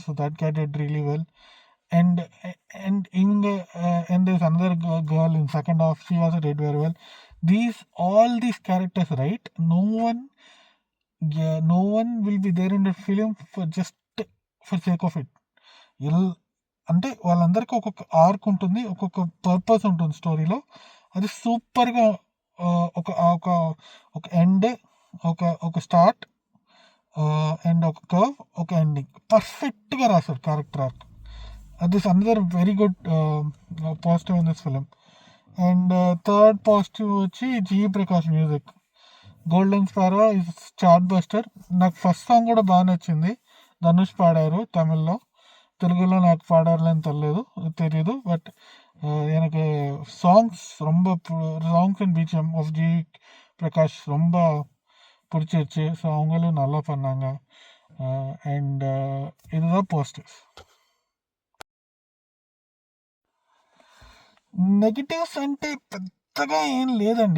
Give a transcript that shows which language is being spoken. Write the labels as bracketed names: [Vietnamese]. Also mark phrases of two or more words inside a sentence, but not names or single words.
[English] So that guy did really well. And and there's another girl in second half. She also did very well. All these characters, right? No one will be there in the film for just for sake of it. [Telugu] అంటే వాళ్ళందరికీ ఒక్కొక్క ఆర్క్ ఉంటుంది, ఒక్కొక్క పర్పస్ ఉంటుంది స్టోరీలో. అది సూపర్గా ఒక ఒక ఒక ఎండ్, ఒక ఒక స్టార్ట్, అండ్ ఒక కర్వ్, ఒక ఎండింగ్ పర్ఫెక్ట్గా రాశారు [English] character arc. This another very good positive in this film. [Telugu] అండ్ [English] third positive [Telugu] వచ్చి జీ ప్రకాష్ మ్యూజిక్. [English] Golden Sparrow is chartbuster. [Telugu] నాకు [English] first song [Telugu] కూడా బాగా నచ్చింది. ధనుష్ పాడారు తమిళ్లో, తెలుగులో నాకు పాడారని తెలియదు. [Tamil] బట్ எனக்கு [English] songs and BGM of G Prakash [Tamil] ரொம்ப பிடிச்சிருச்சு. ஸோ அவங்களும் நல்லா பண்ணாங்க. అండ్ இதுதான் பாசிட்டிவ்ஸ். [Telugu] நெகட்டிவ்ஸ் అంటే பெருசாக ஏன் లేదండి.